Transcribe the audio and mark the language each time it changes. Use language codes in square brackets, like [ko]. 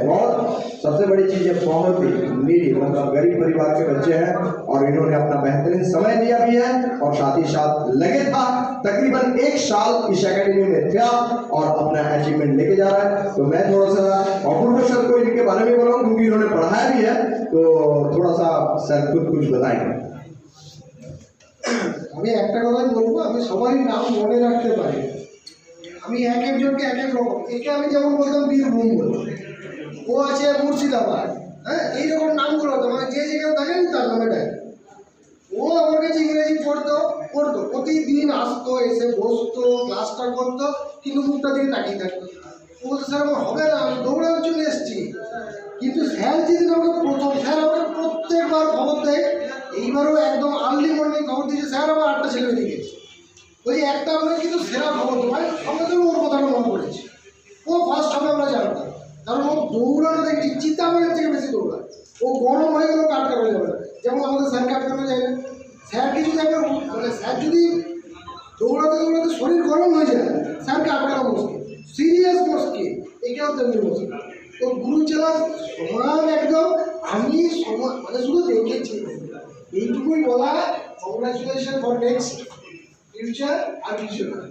[hi] बहुत सबसे बड़ी चीज है, बहुत ही नीडी मतलब गरीब परिवार के बच्चे हैं और इन्होंने अपना बेहतरीन समय दिया भी है और साथ ही साथ लगे था तकरीबन 1 साल इस एकेडमी में था और अपना अचीवमेंट लेके जा रहा है। तो मैं थोड़ा सा अपूर्व सर को इनके बारे में बोलाऊं क्योंकि इन्होंने पढ़ाया भी है, तो थोड़ा सा सर खुद कुछ बताएंगे। [bn] আমি একটা কথাই বলবো, আমি সবারই নাম মনে রাখতে পারি। আমি এক একজনকে এক এক রকম, একে আমি যেমন বলতাম বীরভূম বলবো, ও আছে মুর্শিদাবাদ, হ্যাঁ এইরকম নামগুলো হতো, মানে যে যেখানে থাকেন তার নামে ডাকে। ও আমার কাছে ইংরেজি পড়তো প্রতিদিন আসতো, এসে বসতো, ক্লাসটা করতো, কিন্তু মুখটা দিকে তাকিয়ে থাকতো। ও বলতো স্যার আমার হবে না, আমি দৌড়ানোর জন্য এসেছি। কিন্তু স্যার যেদিন আমাকে প্রথম, স্যার আমাকে প্রত্যেকবার খবর দেয়, এইবারও একদম আর্লি মর্নিং খবর দিয়েছে, স্যার আমার 8টা ছেলে বেরিয়ে গেছে। ওই একটা আমরা কিন্তু সেরা খবর দেবো, সঙ্গে সঙ্গে ওর কথাটা মনে পড়েছে। ও ফার্স্ট হবে আমরা জানতাম, কারণ ও দৌড়ানো দেখছি চিতাবাগের থেকে বেশি দৌড়ায়। ও গরম হয়ে গেলেও আটকানো যাবে না, যেমন আমাদের স্যারকে আটকানো যায় না। স্যারকে যদি আমরা মানে স্যার যদি দৌড়াতে দৌড়াতে শরীর গরম হয়ে যায়, স্যারকে আটকানো মুশকিল, সিরিয়াস মুশকিল, এটাও তেমনি মুশকিল। তো গুরু চেলার সমান একদম আমি সমান মানে শুধু দেখেছি, এইটুকুই বলা। [en] Congratulation for next future और future.